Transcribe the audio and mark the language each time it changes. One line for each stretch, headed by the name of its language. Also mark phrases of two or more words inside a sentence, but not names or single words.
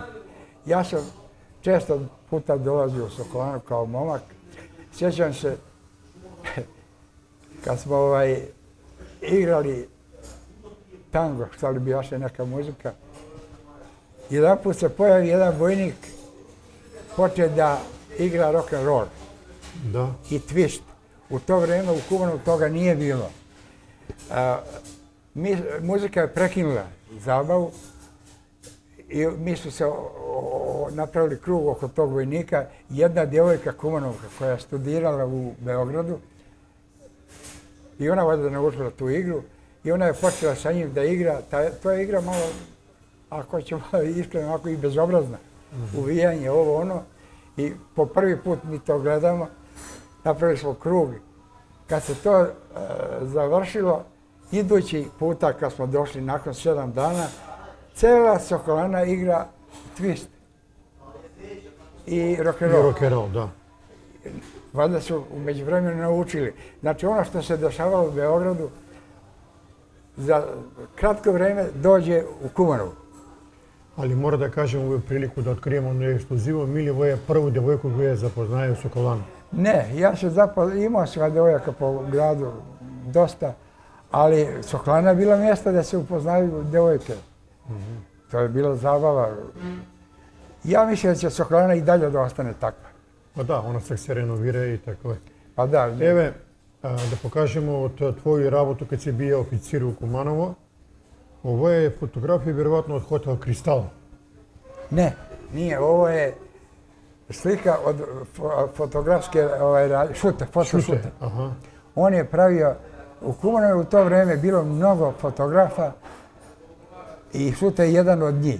Serbian: Ja sam često puta dolazio u Sokolanu kao momak. Sjećam se kad smo igrali tango, šta li bijaše neka muzika. Jedan put se pojavi jedan vojnik, počne da igra rock and roll i twist. U to vrijeme u Kumanu toga nije bilo. Muzika je prekinula zabavu i mi su se napravili krug oko tog vojnika. Jedna djevojka Kumanovka koja je studirala u Beogradu i ona valjda naučila tu igru i ona je počela sa njim da igra. To je igra malo, ako ćemo iskreno, ako i bezobrazna. Uvijanje, ovo ono. I po prvi put mi to gledamo, napravili smo krug. Kad se to završilo, idući puta kad smo došli nakon 7 dana, cela Sokolana igra twist i rock and roll. Rock and roll, da. Valjda su u međuvremenu naučili. Znači ono što se dešavalo u Beogradu, za kratko vrijeme dođe u Kumanovu. Ali mora da kažem ovu priliku da otkrijemo ono ekskluzivo. Milivo je prvu djevojku koju je zapoznaje u Sokolanu. Ne, ja sam imao sva djevojaka po gradu, dosta, ali Sokolana je bila mjesta da se upoznaju djevojke. To je bila zabava. Ja mislim da će Sokolana i dalje da ostane takva. Pa da, ona se renovira i tako je. Pa da.
Macedonian: Еве, да покажемо од твоју работу кога си бија официр у Куманово.
Serbian: Ovo je fotografija vjerovatno od Hotel Kristal. Ne, nije. Ovo je slika od fotografske fotošute. On je pravio, u Kumanovu u to vrijeme bilo mnogo fotografa i Šute je jedan od njih.